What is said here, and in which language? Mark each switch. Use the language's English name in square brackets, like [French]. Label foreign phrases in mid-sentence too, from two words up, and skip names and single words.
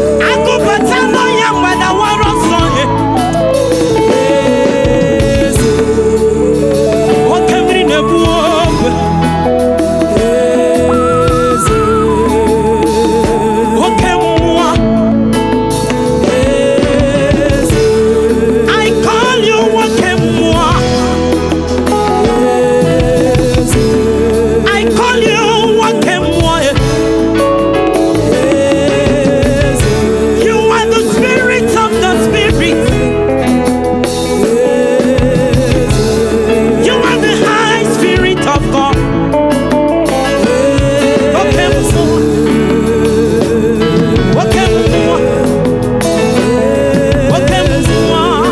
[Igbo] Agụbata nọ ya mgbada wara ọsọ ya. Oke mmiri na-ebu ogwe. Oke mmụọ. [English] I call you [Igbo] nwoke mmụọ. [English] I call you [Igbo] nwoke mmụọ. [English] You are the spirit of the spirit. You are the high spirit of God. [Igbo] Oke mmụọ. Oke mmụọ. Oke mmụọ.